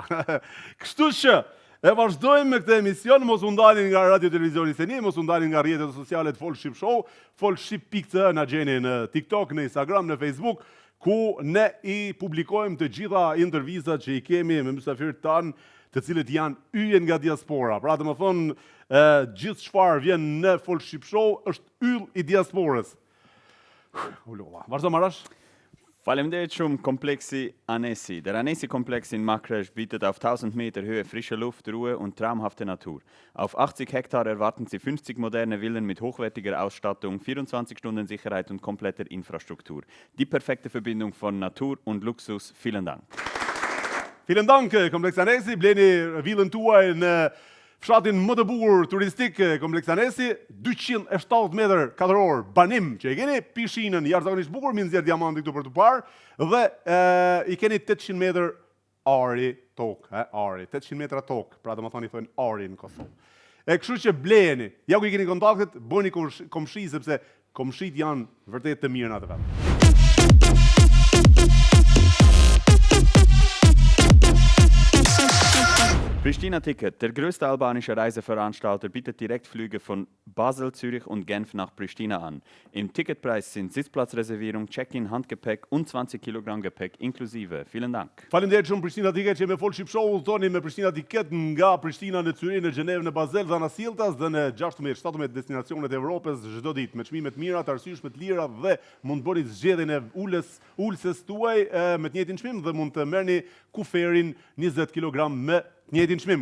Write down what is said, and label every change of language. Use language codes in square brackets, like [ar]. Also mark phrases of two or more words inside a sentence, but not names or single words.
[sq] Kështu që, e vazhdojmë me këtë emision, mos u ndalin nga radio televizioni Seni, mos u ndalin nga rrjetet sociale të Folk Ship Show, folkship.cë na gjeni në TikTok, në Instagram, në Facebook, ku ne i publikojmë të gjitha intervistat që i kemi me mysafirët tanë, të cilët janë yje nga diaspora. Pra të më thonë, gjithë çfarë vjen në Folk Ship Show është yll i diasporës. Ulolla. Vazhdo Marash. Faleminderit shumë kompleksi Anesi. [de] Der Anesi-Komplex in Makresch bietet auf 1000 Meter Höhe frische Luft, Ruhe und traumhafte Natur. Auf 80 Hektar erwarten Sie 50 moderne Villen mit hochwertiger Ausstattung, 24 Stunden Sicherheit und kompletter Infrastruktur. Die perfekte Verbindung von Natur und Luxus. Vielen Dank. Vielen Dank, Komplex Anesi. [sq] Bleni villën tuaj në fshatin më të bukur turistik, Komplex Anesi, 270 metër katror banim që e keni, pishinën jashtëzakonisht bukur, mi nxjerr diamanti këtu për të parë, dhe i keni 800 metër ari tokë, ari, 800 metra tokë, pra do më thoni thonë ari në Kosovë. E kështu që bleni, ja ku i keni kontaktet, bëni komshi, sepse komshit janë vërtet të mirë në atë vetë. [de] Pristina Ticket, der größte albanische Reiseveranstalter, bietet Direktflüge von Basel, Zürich und Genf nach Pristina an. Im Ticketpreis sind Sitzplatzreservierung, Check-in, Handgepäck und 20 Kilogramm Gepäck inklusive. Vielen Dank. [sq] Faleminderit shumë Pristina Ticket që me Folk Ship Show udhtoni me Pristina Ticket nga Pristina në Zyrich, në Gjenevë, në Basel, dhe në Siltas dhe në 16-17 destinacionet e Evropës çdo ditë me çmime të mira, të arsyeshme të lira dhe mund të bëni zgjedhjen e ulses tuaj me të njëjtin çmim dhe mund të merrni kuferin 20 kg me njëjtin çmim.